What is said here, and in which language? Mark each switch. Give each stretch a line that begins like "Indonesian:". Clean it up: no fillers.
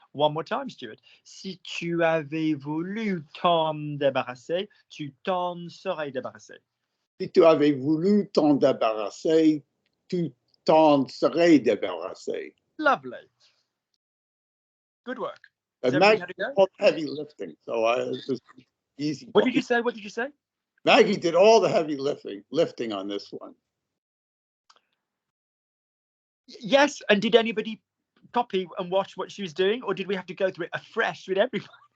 English: One more time, Stuart.
French: Si tu avais voulu t'en débarrasser, tu t'en serais débarrassé. Si tu avais voulu t'en débarrasser, tu t'en serais débarrassé.
English: Lovely. Good work. Maggie did all the heavy lifting, so it was easy. What did you say? What did you say? Maggie did all the heavy lifting on this one. Yes, and did anybody copy and watch what she was doing, or did we have to go through it afresh with everyone?